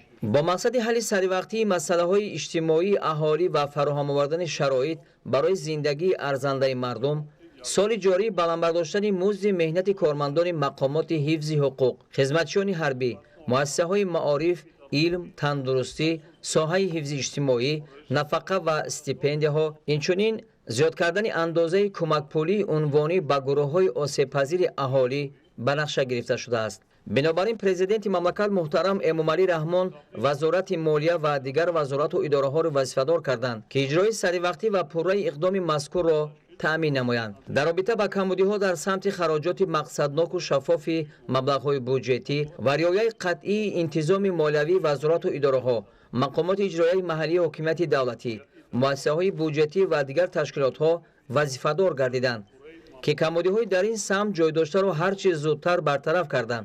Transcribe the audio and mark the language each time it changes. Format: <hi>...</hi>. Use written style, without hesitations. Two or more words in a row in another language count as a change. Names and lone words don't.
<tg>Бо мақсади ҳалли сареъвақтии масъалаҳои иҷтимоии аҳолӣ ва фароҳам овардани шароит барои зиндагии арзандаи мардум, соли ҷорӣ баланд бардоштани музди меҳнати кормандони мақомоти ҳифзи ҳуқуқ, хизматчиёни ҳарбӣ, муассисаҳои маориф, илм, тандурустӣ, соҳаи ҳифзи иҷтимоӣ, нафақа ва стипендияҳо, инчунин зиёд кардани андозаи кӯмаки пулии унвонӣ ба гурӯҳҳои осебпазири аҳолӣ ба нақша гирифта шудааст. Бинобар ин президенти мамлакат муҳтарам Эмомалӣ Раҳмон вазорати молия ва дигар вазорату идораҳоро вазифадор карданд, ки иҷрои сареъвақтӣ ва пурраи иқдоми мазкурро таъмин намоянд. дар робита ба камбудиҳо дар самти хароҷоти мақсадноку шаффофи маблағҳои буҷетӣ ва риояи қатъии интизоми молиявии вазорату идораҳо, мақомоти иҷроияи маҳаллии ҳокимияти давлатӣ, муассисаҳои буҷетӣ ва дигар ташкилотҳо вазифадор гардиданд, ки камбудиҳои дар ин самт ҷойдоштаро ҳар чиз зудтар бартараф карданд.</tg>